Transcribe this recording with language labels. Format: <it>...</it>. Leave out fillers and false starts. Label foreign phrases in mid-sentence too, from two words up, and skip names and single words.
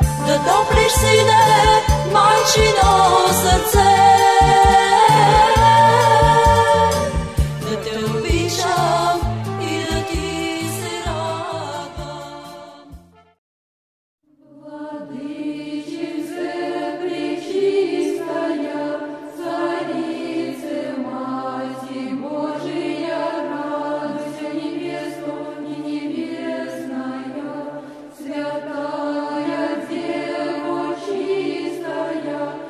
<bg>да топлиш, сине, майчино сърце. Да те обичам и да ти се радвам.</bg> <cu>Владычице пречистая, Царице, Мати Божия, радуйся, невеста и небесная, святая Дева чистая,</cu>